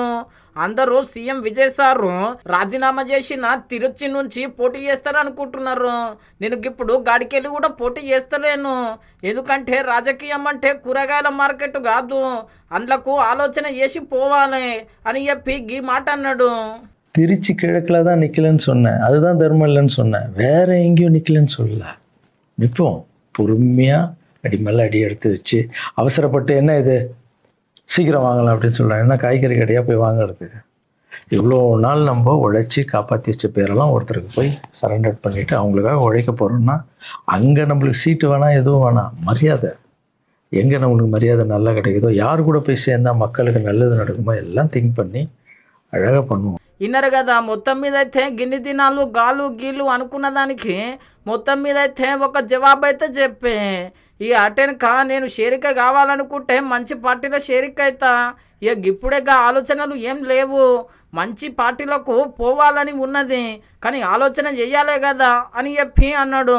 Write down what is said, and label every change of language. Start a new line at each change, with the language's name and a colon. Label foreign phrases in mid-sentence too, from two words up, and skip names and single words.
Telugu: అందరూ సీఎం విజయ్ సారు రాజీనామా చేసిన తిరుచి నుంచి పోటీ చేస్తారు అనుకుంటున్నారు. నేను ఇప్పుడు గాడికెళ్ళి కూడా పోటీ చేస్తలేను, ఎందుకంటే రాజకీయం అంటే కూరగాయల మార్కెట్ కాదు, అందులకు ఆలోచన చేసి போவானே అని చెప్పి ఈ మాట అన్నాడు.
Tamil: திருச்சி கிழக்கில் தான் நிற்கலன்னு சொன்னேன், அதுதான் தர்மல்லன்னு சொன்னேன், வேற எங்கேயும் நிற்கலன்னு சொல்லல. நிற்போம் பொறுமையாக அடி மேலே அடி எடுத்து வச்சு அவசரப்பட்டு என்ன இது சீக்கிரம் வாங்கலாம் அப்படின்னு சொல்கிறாங்க. என்ன காய்கறி கடையாக போய் வாங்குறதுக்கு இவ்வளோ நாள் நம்ம உழைச்சி காப்பாற்றி வச்ச பேரெல்லாம் ஒருத்தருக்கு போய் சரண்டர் பண்ணிவிட்டு அவங்களுக்காக உழைக்க போகிறோம்னா அங்கே நம்மளுக்கு சீட்டு வேணாம், எதுவும் வேணாம், மரியாதை. எங்கே நம்மளுக்கு மரியாதை நல்லா கிடைக்குதோ, யார் கூட போய் சேர்ந்தா மக்களுக்கு நல்லது நடக்குமோ எல்லாம் திங்க் பண்ணி అழగా பண்ணுவோம்.
Telugu: ఇన్నరు కదా, మొత్తం మీద అయితే గిన్ని దినాలు గాలు గీలు అనుకున్న దానికి మొత్తం మీద అయితే ఒక జవాబు అయితే చెప్పే. ఇక అటెనక నేను షేరిక కావాలనుకుంటే మంచి పార్టీలో షేరిక అవుతా, ఇక ఇప్పుడే ఆలోచనలు ఏం లేవు, మంచి పార్టీలకు పోవాలని ఉన్నది, కానీ ఆలోచన చెయ్యాలే కదా అని చెప్పి అన్నాడు.